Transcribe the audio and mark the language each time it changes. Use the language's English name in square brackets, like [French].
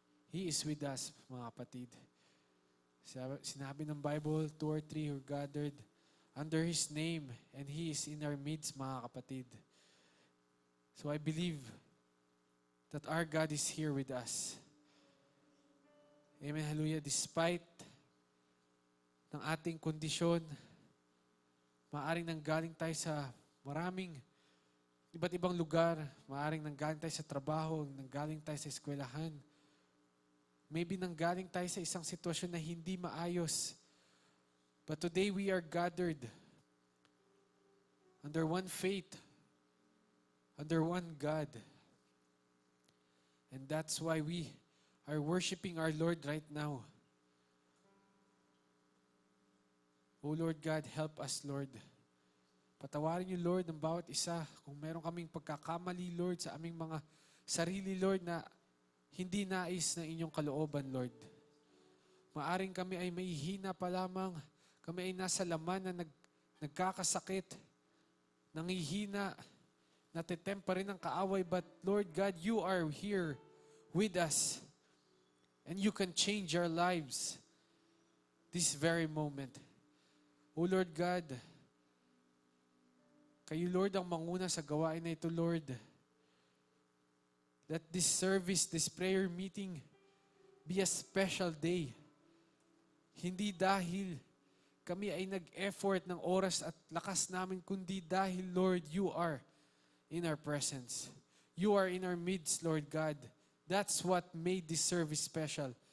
[English] He is with us, mga kapatid. [Filipino] Sinabi ng [English] Bible, 2 or 3 are gathered under His name, and He is in our midst, mga kapatid. So I believe that our God is here with us. Amen, hallelujah. [Filipino] Despite ng ating kondisyon, maaaring nanggaling tayo sa maraming iba't ibang lugar, maaaring nanggaling tayo sa trabaho, nanggaling tayo sa eskwelahan. Maybe nanggaling tayo sa isang sitwasyon na hindi maayos. [English] But today we are gathered under one faith, under one God. And that's why we are worshiping our Lord right now. O Lord God, help us, Lord. [Filipino] Patawarin niyo, Lord, ng bawat isa. Kung meron kaming pagkakamali, Lord, sa aming mga sarili, Lord, na hindi nais ng inyong kalooban, Lord. Maaring kami ay mahihina pa lamang. Kami ay nasa laman na nagkakasakit, nangihina, natitempa rin ng kaaway. [English] But Lord God, you are here with us. And you can change our lives this very moment. [Filipino] O Lord God, kayo, Lord, ang manguna sa gawain na ito, Lord. [English] Let this service, this prayer meeting, be a special day. [Filipino] Hindi dahil kami ay nag-effort ng oras at lakas namin, kundi dahil, Lord, [English] you are in our presence. You are in our midst, Lord God. That's what made this service special.